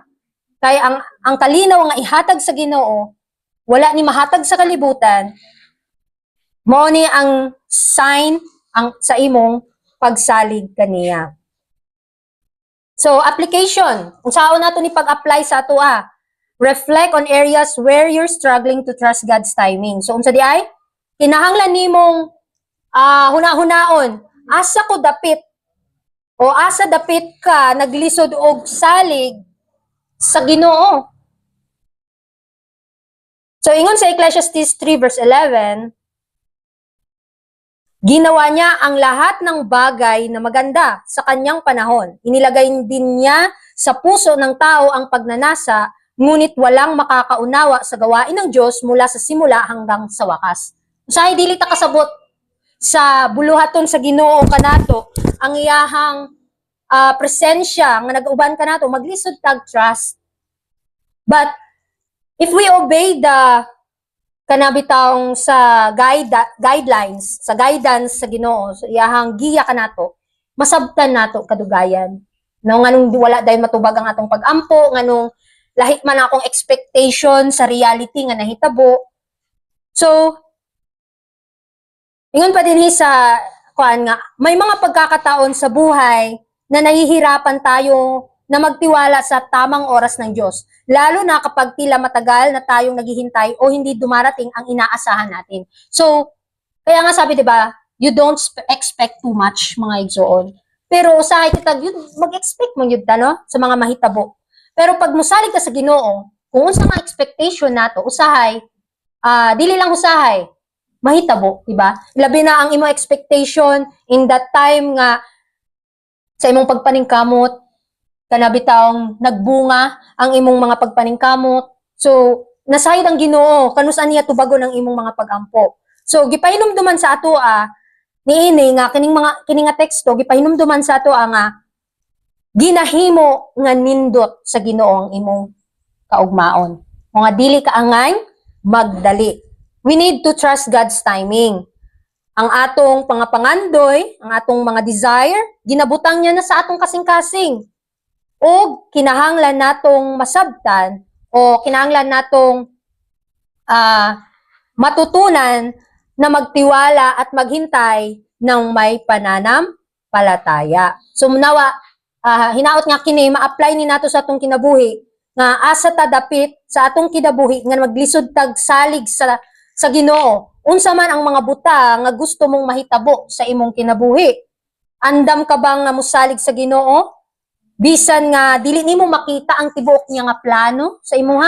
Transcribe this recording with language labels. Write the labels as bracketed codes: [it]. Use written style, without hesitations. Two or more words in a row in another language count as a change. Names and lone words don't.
[ceb] Kaya ang kalinaw nga ihatag sa Ginoo, wala ni mahatag sa kalibutan, mao ni ang sign sa imong pagsalig kaniya. So, application. [tl] Kung saan [ceb] nato ni pag-apply sa ato [en] reflect on areas where you're struggling to trust God's timing. [ceb] So, unsa di ay? Kinahanglan nimong huna-hunaon. Asa ko dapit o asa dapit ka naglisod og salig sa Ginoo. So, ingon sa Ecclesiastes 3 verse 11, [tl] ginawa niya ang lahat ng bagay na maganda sa kanyang panahon. Inilagay din niya sa puso ng tao ang pagnanasa, ngunit walang makakaunawa sa gawain ng Diyos mula sa simula hanggang sa wakas. [ceb] Usahay dili ta kasabot sa buluhaton sa Ginoo kanato ang iyahang presensya nga nag-uban kanato maglisod tag trust. [en] But if we obey the [ceb] kanabitang sa guidelines, sa guidance sa Ginoo, sa iyahang giya kanato, masabtan nato kadugayan. No, nganong wala dayon matubag ang atong pag-ampo, nganong lahit man akong expectation sa reality nga nahitabo. So, ingon pa din sa kuan nga, [tl] may mga pagkakataon sa buhay na nahihirapan tayo na magtiwala sa tamang oras ng Diyos. Lalo na kapag tila matagal na tayong naghihintay o hindi dumarating ang inaasahan natin. So, kaya nga sabi, di ba, [en] you don't expect too much, [ceb] mga igsoon. Pero usahay kita, mag-expect mo yun, no? Sa mga mahitabo. Pero pag musalig ka sa Ginoo, kung unsa nga expectation nato, usahay, dili lang usahay, mahitabo, di ba? Labi na ang imong expectation [en] in that time [ceb] nga sa imong pagpaningkamot, kanabitang nagbunga ang imong mga pagpaningkamot. So, nasayod ang Ginoo, kanus aniya tubago ng imong mga pag-ampo. So, gipahinumduman sa ato niini nga kining nga teksto gipahinumduman sa ato nga ginahimo nga nindot sa Ginoo ang imong kaugmaon. Mga dili ka angay magdali. [en] We need to trust God's timing. [ceb] Ang atong pangapangandoy, ang atong mga desire, ginabutang niya na sa atong kasing-kasing. O kinahanglan natong masabtan o kinahanglan natong [tl] matutunan na magtiwala at maghintay ng may pananampalataya. [ceb] So munawa, hinaot nga kini ma-apply ni nato sa atong kinabuhi nga asa ta dapit sa atong kinabuhi nga maglisod tag salig sa Ginoo. Unsa man ang mga buta nga gusto mong mahitabo sa imong kinabuhi. Andam ka bang nga mosalig sa Ginoo? Bisan nga dili nimo makita ang tibuok niya nga plano sa imuha.